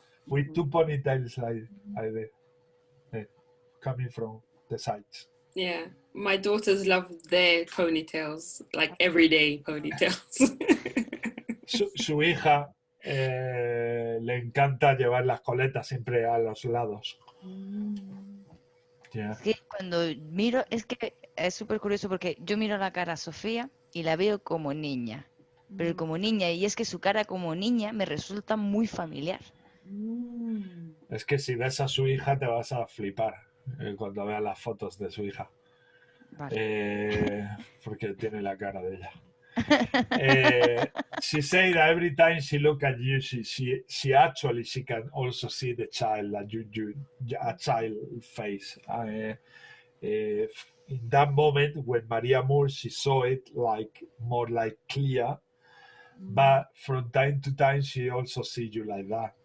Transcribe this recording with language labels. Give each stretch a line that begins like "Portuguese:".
English: With two ponytails like coming from the sides. Yeah, my daughters love their ponytails, like everyday ponytails.
Spanish: Su hija le encanta llevar las coletas siempre a los lados.
English: Yeah.
Spanish: Es que cuando miro, es que es súper curioso porque yo miro la cara a Sofía y la veo como niña. Pero como niña, y es que su cara como niña me resulta muy familiar. Es que si ves a su hija te vas a flipar cuando veas las fotos de su hija. Vale. Porque tiene la cara de ella.
English: She said that every time she look at you, she actually she can also see the child, like a child face. In that moment when Maria Moore, she saw it like more like clear, but from time to time she also see you like that.